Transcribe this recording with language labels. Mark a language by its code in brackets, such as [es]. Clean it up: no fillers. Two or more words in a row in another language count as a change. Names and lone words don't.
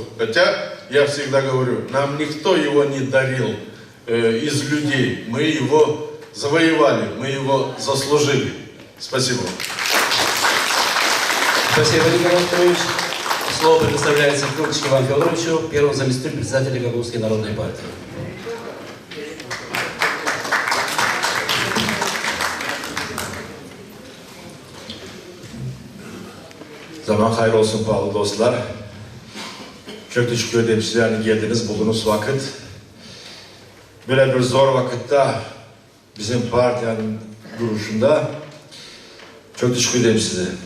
[ru] Хотя, я всегда говорю, нам никто его не дарил из людей. Мы его завоевали, мы его заслужили. Спасибо. Спасибо, Николай Петрович. Слово предоставляется Крутичу Ивану Федоровичу, первому заместителю председателя Гагаузской народной партии. [gag] Zaman hayır olsun pahalı dostlar. Çok teşekkür ederim sizlerin geldiniz, bulduğunuz vakit. Böyle bir zor vakitte bizim partinin duruşunda çok teşekkür ederim size.